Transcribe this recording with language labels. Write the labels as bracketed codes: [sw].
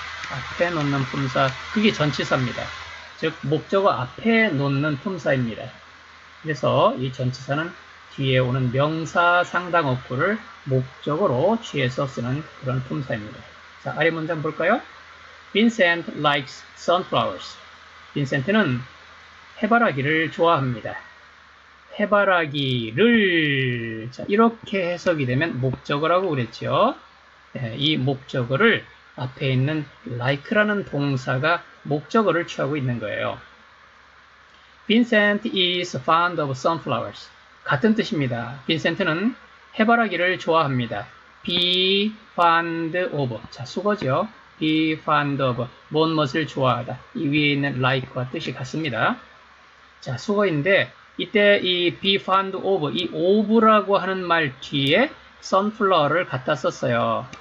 [ko] 앞에 놓는 품사, 그게 전치사입니다. 즉 목적어 앞에 놓는 품사입니다. 그래서 이 전치사는 뒤에 오는 명사 상당 어구를 목적어로 취해서 쓰는 그런 품사입니다. 자, 아래 문장 볼까요? [en] Vincent likes sunflowers. [ko] 빈센트는 해바라기를 좋아합니다. 해바라기를, 자, 이렇게 해석이 되면 목적어라고 그랬죠. 네, 이 목적어를 앞에 있는 like라는 동사가 목적어를 취하고 있는 거예요. [en] Vincent is fond of sunflowers. [ko] 같은 뜻입니다. 빈센트는 해바라기를 좋아합니다. [en] be fond of. [ko] 자, 수거죠. [en] be fond of. [ko] 무엇을 좋아하다. 이 위에 있는 like와 뜻이 같습니다. 자, 수거인데 이때 이 be fond of, 이 of라고 하는 말 뒤에 sunflower를 갖다 썼어요.